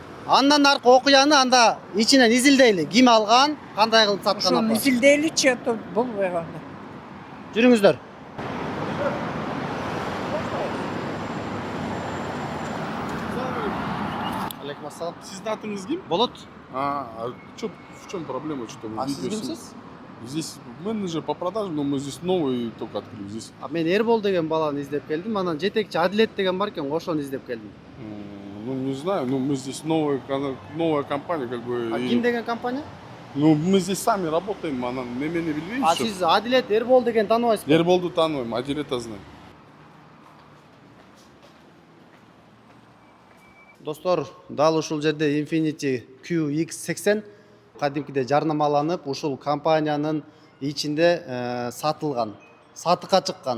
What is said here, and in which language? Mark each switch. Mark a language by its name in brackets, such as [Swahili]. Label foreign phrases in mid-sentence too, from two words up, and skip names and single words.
[Kyrgyz] Андан аркы окуяны анда ичинен изилдейли. Ким алган, кандай кылып саткан Ошону апа. изилдейличи, ото болбой калды. Жүрүңүздөр. Алейкум ассалам. Сиздин атыңыз ким? Болот. [Russian] В чем проблема, что мы [Kyrgyz] А сиз видео кимсиз? [Russian] Здесь менеджер по продажам, но мы здесь новый только открыли. Здесь [Kyrgyz] Мен Эрбол деген баланы издеп келдим. Анан жетекчи Адилет деген бар экен, ошону издеп келдим. [Russian] ну не знаю, ну мы здесь новая компания, как бы. [Kyrgyz] А ким деген компания? [Russian] Ну мы здесь сами работаем, она [Kyrgyz] немени билбейм. А сиз Адилет Эрбол деген тааныбайсызбы? Ерболду тааныбайм, Адилета знаю. Достор, дал ушул жерде Infiniti QX80 кадимкиде жарнамаланып, ушул компаниянын ичинде сатылган, сатыкка чыккан.